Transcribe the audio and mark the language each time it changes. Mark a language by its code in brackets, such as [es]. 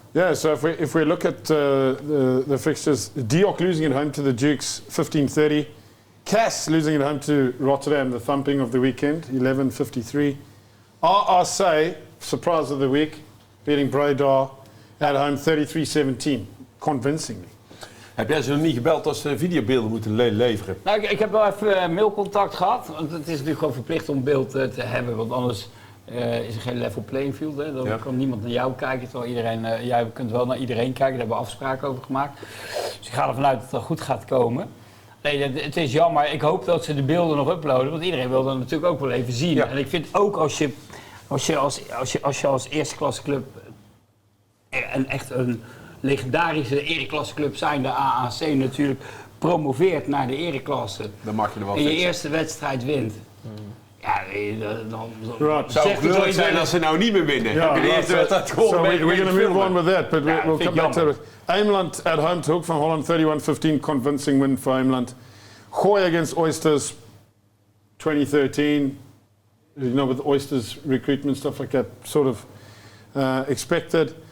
[en] Yeah, so if we look at the fixtures, Dioc losing at home to the Dukes, 15:30. Cass losing at home to Rotterdam, the thumping of the weekend, 11:53. RRC, surprise of the week, beating Breda at home 33-17, convincingly. [nl] Heb jij ze nog niet gebeld als ze videobeelden moeten leveren? Nou, ik heb wel even mailcontact gehad. Want het is natuurlijk gewoon verplicht om beeld te hebben. Want anders is er geen level playing field. Hè. Dan kan niemand naar jou kijken. Terwijl iedereen, jij kunt wel naar iedereen kijken. Daar hebben we afspraken over gemaakt. Dus ik ga ervan uit dat het goed gaat komen. Nee, het is jammer. Ik hoop dat ze de beelden nog uploaden. Want iedereen wil dat natuurlijk ook wel even zien. Ja. En ik vind ook als je als eerste klasse club echt een legendarische ereklasseclub zijn, de AAC natuurlijk, promoveert naar de ereklasse. Dan mag je er wel en je eerste wedstrijd wint. Ja, dan zou het leuk zijn als ze nou niet meer winnen. [en] Yeah, [nl] de eerste wedstrijd gewoon [en] so we're going to move on with that, but we'll come back to it. Ameland at home to Hoek van Holland, 31-15, convincing win for Ameland. Gooi against Oysters, 2013. You know, with Oysters recruitment, stuff like that, sort of expected.